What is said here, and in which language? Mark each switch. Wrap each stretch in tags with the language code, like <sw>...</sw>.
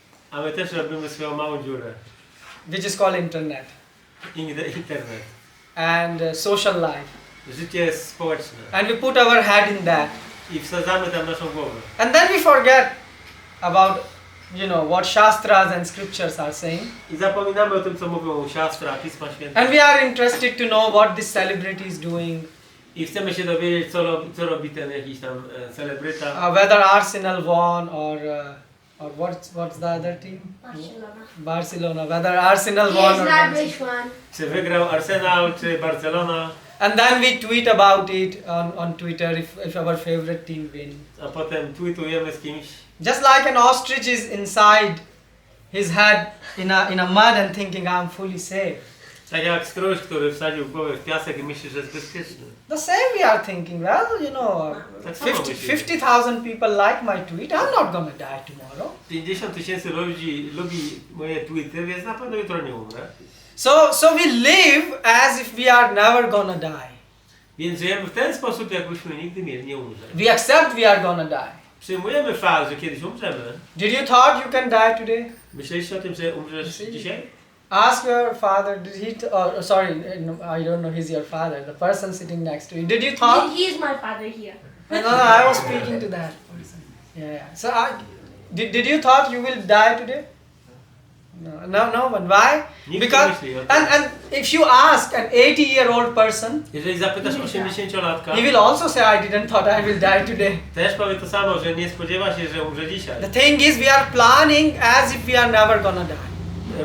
<pl>a my też robimy swoją małą dziurę.</pl> <en>which is called internet Internet. and social life.</en> <pl>Życie jest społeczne.</pl> <en>And we put our head in that.</en> <pl>I wsadzamy tam naszą głowę.</pl> <en>And then we forget about, what Shastras and scriptures are saying.</en> <pl>I zapominamy o tym, co mówią siastra, Pisma Święte.</pl> <en>And we are interested to know what this celebrity is doing,</en> <pl>I chcemy się dowiedzieć, co robi ten jakiś tam celebryta.</pl> <en>whether Arsenal won or or what's the other team? Barcelona. Barcelona. Whether Arsenal He won is or not not. which one.</en> <pl>Czy wygrał Arsenal, czy Barcelona,</pl> <en>And then we tweet about it on Twitter if our favorite team wins.</en> <pl>a potem tweetujemy z kimś.</pl> <en>Just like an ostrich is inside his head in a mud and thinking I'm fully safe.</en> <pl>Tak jak struś, który wsadził głowę w piasek i myśli, że jest bezpieczny.</pl> <en>The same we are thinking, well, you know,</en> <pl>Tak samo myślimy.</pl> <en>50,000 people like my tweet, I'm not gonna die tomorrow.</en> <pl>50 000 ludzi lubi moje tweety, więc na pewno jutro nie umrę.</pl> <en>So we live as if we are never gonna die.</en> <pl>Więc żyjemy w ten sposób, jakbyśmy nigdy nie umrzeli.</pl> <en>We accept we are gonna die.</en> <pl>Przyjmujemy fakt, że kiedyś umrzemy.</pl> <en>Did you thought you can die today?</en> <pl>Myśleliście o tym, że umrzesz dzisiaj?</pl> <en>Ask your father, did he, sorry, no, I don't know he's your father, the person sitting next to you. Did you thought? He is my father here. No, I was speaking to that person. Yeah. So did you thought you will die today? No one. Why?</en> <pl>Nikt nie</pl> <en>Because</en> <pl>myśli o tym.</pl> <en>and if you ask an 80-year-old person,</en> <pl>Jeżeli zapytasz 80-latka,</pl> <en>he will also say, I didn't thought I will die today.</en> <pl>też powie to samo, że nie spodziewa się, że umrze dzisiaj.</pl> <en>The thing is, we are planning as if we are never gonna die.</en>